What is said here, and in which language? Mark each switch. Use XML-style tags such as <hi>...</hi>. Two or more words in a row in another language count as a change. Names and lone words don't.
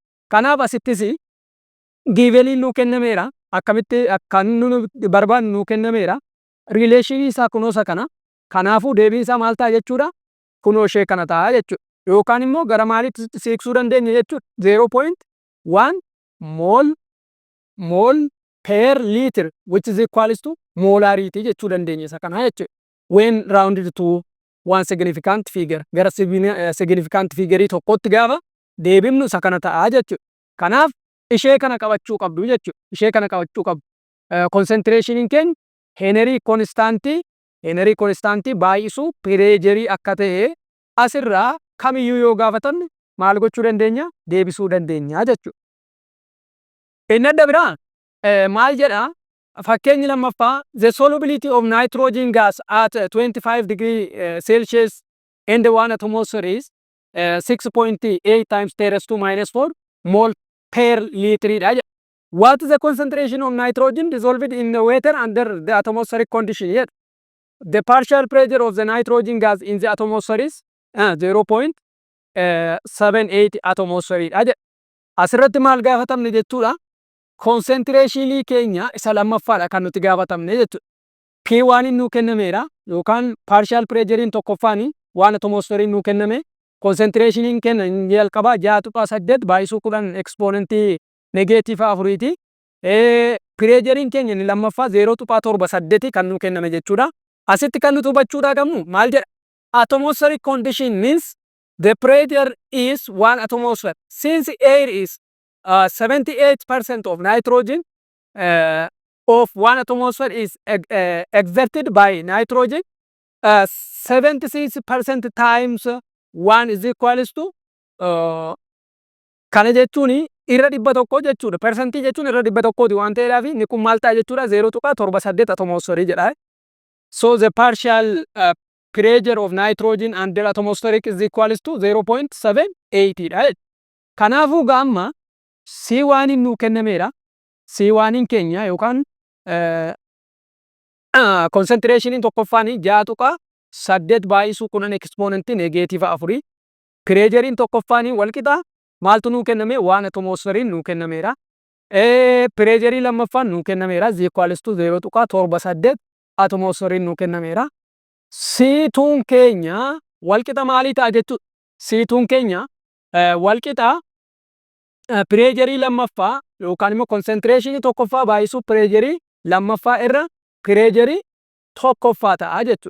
<om>Kanaaf asittis giiveniin nu kennameera akkamitti akka nu barbaannu nu kennameera rileeshinii isaa kunoo isa kana. Kanaafuu deebiin isaa maal ta'a jechuudha kunoo ishee kana ta'a jechuudha. Yookaan immoo gara maaliitti siiqsuu dandeenya jechuudha 0.1</om> <en>mol per liter which is equals to molarity</en> <om>jechuu dandeenya isa kana jechuudha.</om> <en>When rounded to one significant figure</en> <om>gara</om> <en>significant figure</en> <om>tokkotti gaafa deebifnu isa kana ta'a jechuudha. Kanaaf ishee kana qabachuu qabdu jechuudha. Ishee kana qabachuu qabdu. Concentration keenya</om> <en>Henry constant</en> <om>baay'isuu pressure akka ta'e asirraa kamiyyuu yoo gaafatan maal gochuu dandeenya deebisuu dandeenya jechuudha. Inni adda biraa maal jedha fakkeenyi lammaffaa</om> <en>the solubility of nitrogen gas at 25 degree Celsius and 1 atmosphere is 6.8 times 10 raised to minus 4 mole per liter. What is the concentration of nitrogen dissolved in the water under the atmospheric condition? Yet the partial pressure of the nitrogen gas in the atmosphere is 0.78 atmosphere.</en> <om>Asirratti maal gaafatamne jechuudha concentration keenya isa lammaffaadha kan nuti gaafatamne jechuudha. P1 nu kennameera yookaan</om> <en>partial pressure</en> <om>tokkoffaan waan atmosphere nu kenname concentration keenya jalqabaa 6.8 baay'isuu 10 exponentii negative 4ti. Pressure keenya ni lammaffaa 0.78 kan nu kenname jechuudha. Asitti kan nuti hubachuudha qabnu maal jedha</om> <en>atmospheric condition means the pressure is 1 atmosphere. Since air is 78% of nitrogen of 1 atmosphere is exerted by nitrogen 76% times 1 is equals to</en> <om>kana jechuun irra 100 jechuudha. Percentii jechuun irra 100ti waan ta'eedhaaf inni kun maal ta'a jechuudha 0.78 atmosphere jedha.</om> <en>So the partial pressure of nitrogen under atmospheric is equals to 0.78 dha.</en> <om>Kanaafuu gaamma C1 nu kennameera. C1 keenya yookaan concentration tokkoffaan 6.8 baay'isuu 10 exponent negative 4. Pressure tokkoffaan wal qixa maaltu nu kenname 1 atmosphere nu kennameera. Pressure lammaffaan nu kennameera</om> <en>is equals to</en> <om>0.78 atmosphere nu kennameera. C2 keenya wal qixa maalii ta'a jechuudha. C2 keenya wal qixa pressure lammaffaa yookaan immoo concentration tokkoffaa baay'isuu pressure lammaffaa irra pressure tokkoffaa ta'a jechuudha.</om>